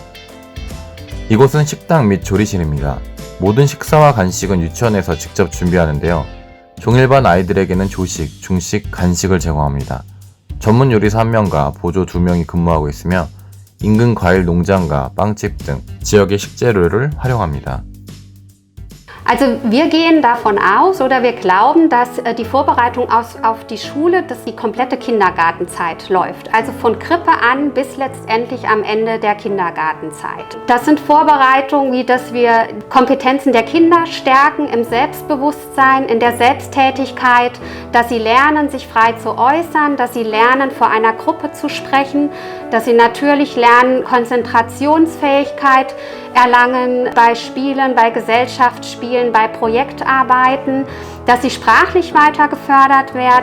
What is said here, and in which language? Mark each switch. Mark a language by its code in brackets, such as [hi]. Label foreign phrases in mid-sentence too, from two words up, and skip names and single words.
[ko] 이곳은 식당 및 조리실입니다. 모든 식사와 간식은 유치원에서 직접 준비하는데요. 종일반 아이들에게는 조식, 중식, 간식을 제공합니다. 전문 요리사 1명과 보조 2명이 근무하고 있으며 인근 과일 농장과 빵집 등 지역의 식재료를 활용합니다. [de] Also wir gehen davon aus oder wir glauben, dass die Vorbereitung auf die Schule, dass die komplette Kindergartenzeit läuft. Also von Krippe an bis letztendlich am Ende der Kindergartenzeit. Das sind Vorbereitungen, wie dass wir Kompetenzen der Kinder stärken im Selbstbewusstsein, in der Selbsttätigkeit, dass sie lernen, sich frei zu äußern, dass sie lernen, vor einer Gruppe zu sprechen, dass sie natürlich lernen, Konzentrationsfähigkeit erlangen bei Spielen, bei Gesellschaftsspielen, bei Projektarbeiten, dass sie sprachlich weiter gefördert werden.